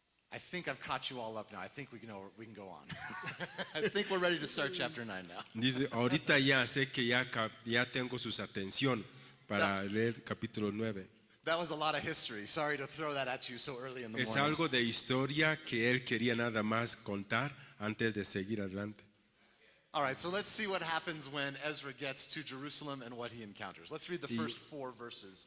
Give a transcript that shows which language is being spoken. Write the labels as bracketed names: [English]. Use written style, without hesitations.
[English] I think I've caught you all up now. I think we can go on. I think we're ready to start chapter 9 now. [Spanish] Dice, ahorita ya sé que ya tengo su atención para leer capítulo 9. [English] That was a lot of history. Sorry to throw that at you so early in the [Spanish] Es [English] morning. [Spanish] algo de historia que él quería nada más contar antes de seguir adelante. [English] All right, so let's see what happens when Ezra gets to Jerusalem and what he encounters. Let's read the first 4 verses.